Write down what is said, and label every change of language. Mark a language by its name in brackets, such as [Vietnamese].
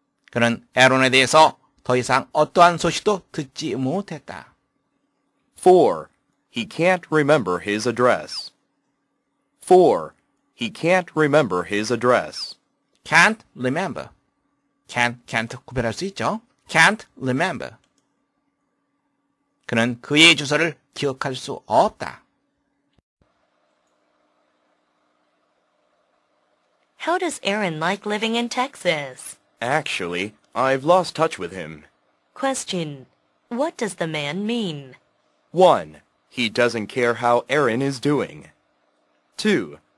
[Korean] 그는 아론에 대해서 더 이상 어떠한 소식도 듣지 못했다. [English] 4. He can't remember his address. 4. He can't remember his address. can't remember. [Korean] can't 구별할 수 있죠. [English] can't remember. [Korean] 그는 그의 주소를 기억할 수 없다. [English] How does Aaron like living in Texas? Actually, I've lost touch with him. Question. What does the man mean? 1. He doesn't care how Aaron is doing. 2.